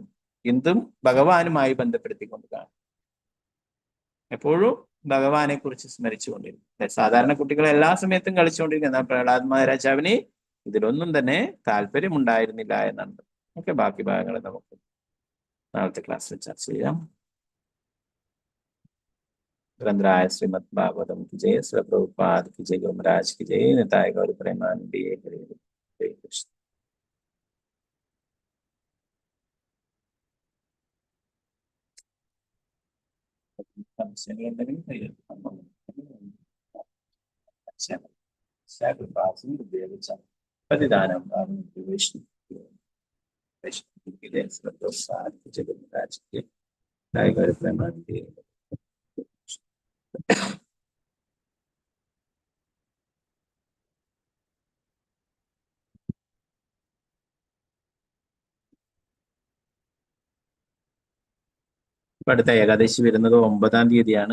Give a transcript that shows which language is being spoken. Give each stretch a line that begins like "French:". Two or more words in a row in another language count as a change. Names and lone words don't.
Malayalam: എന്തും ഭഗവാനുമായി ബന്ധപ്പെടുത്തിക്കൊണ്ട് കാണും. എപ്പോഴും ഭഗവാനെ കുറിച്ച് സ്മരിച്ചുകൊണ്ടിരിക്കും. സാധാരണ കുട്ടികൾ എല്ലാ സമയത്തും കളിച്ചുകൊണ്ടിരിക്കും. എന്നാൽ പ്രഹ്ലാദ് മഹാരാജാവിന് ഇതിലൊന്നും തന്നെ താല്പര്യമുണ്ടായിരുന്നില്ല എന്നാണ്. ഓക്കെ, ബാക്കി ഭാഗങ്ങൾ നമുക്ക് നാളത്തെ ക്ലാസ്സിൽ ചർച്ച ചെയ്യാം.
Hindi: ग्रंथराज श्रीमद् भागवतम की जय, श्री प्रभुपाद की जय, गुरु महाराज की जय, निताय गौर प्रेमानंदी। हरे कृष्ण। प्रतिदानम विष्णु के लिए श्री प्रभुपाद की जय, गुरु महाराज की जय, निताय गौर प्रेमानंदी।
Malayalam: അടുത്ത ഏകാദശി വരുന്നത് 9-ാം തീയതിയാണ്.